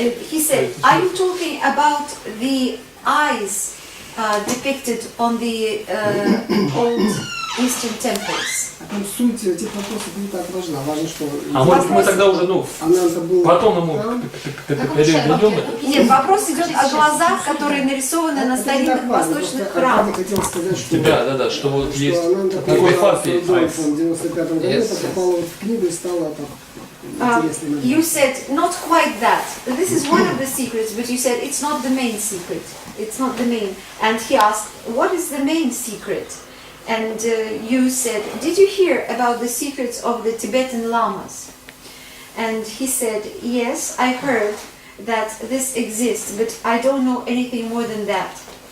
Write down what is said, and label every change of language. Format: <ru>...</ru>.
<en>He said, "Are you talking about the eyes depicted on the old Eastern temples?"</en> <ru>Суть этих вопросов не так важна. Важно, что... А может мы тогда уже, потом ему переведем это? Нет, вопрос идет о глазах, которые нарисованы на старинных восточных храмах. Я хотел сказать, что... Да, что вот есть такой факт. В 95 году это попало в книгу и стало так интересно.</ru> <en>You said not quite that. This is one of the secrets, but you said it's not the main secret. It's not the main. And he asked, what is the main secret? And you said, did you hear about the secrets of the Tibetan lamas? And he said, yes, I heard that this exists, but I don't know anything more than that.</en>